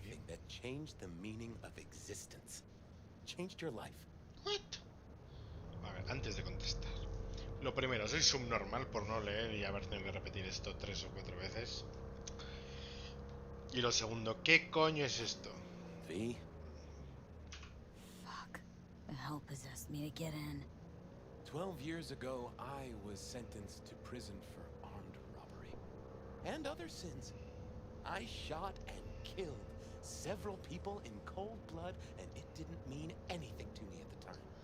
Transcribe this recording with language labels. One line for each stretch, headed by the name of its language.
English: anything that changed the meaning of existence? Changed your life? What?
Spanish: A ver, antes de contestar. Lo primero, soy subnormal por no leer y haber tenido que repetir esto 3 o 4 veces. Y lo segundo, ¿qué coño es esto? V?
English: Fuck. The hell possessed me to get in. 12 years ago, I was sentenced to prison for armed robbery. And other sins. I shot and killed several people in cold blood, and it didn't mean anything to me at the time.